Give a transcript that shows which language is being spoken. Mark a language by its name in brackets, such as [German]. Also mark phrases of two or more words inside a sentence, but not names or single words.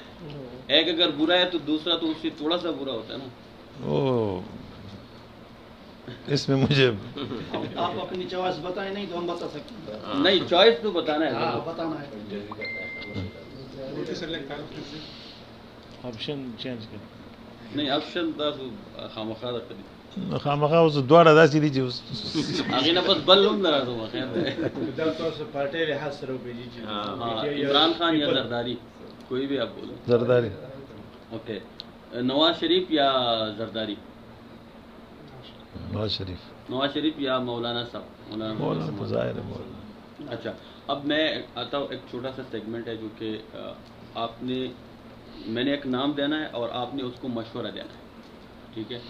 [Urdu] ایک اگر برا ہے تو دوسرا تو اس سے تھوڑا سا برا ہوتا ہے نا. اس میں مجھے آپ اپنی چوائس بتائیں، نہیں تو ہم بتا سکتے ہیں. نہیں، چوائس تو بتانا ہے. بتانا ہے. آپشن چینج کر. [Pashto] نہیں آپشن تاسو خامخا درکړي. خامخا اوس دواړه داسې دي چې اوس هغې نه بس بل هم درازم خیر دی. دا تاسو پارټي لحاظ سره وپېژنئ. [Urdu] عمران خان یا زرداری، کوئی بھی آپ بولو. زرداری. اوکے، نواز شریف یا زرداری؟ نواز شریف. نواز شریف یا مولانا صاحب؟ مولانا تو ظاہر ہے مولانا. اچھا، اب میں آتا ہوں، ایک چھوٹا سا سیگمنٹ ہے جو کہ آپ نے، میں نے ایک نام دینا ہے اور آپ نے اس کو مشورہ دینا ہے، ٹھیک ہے؟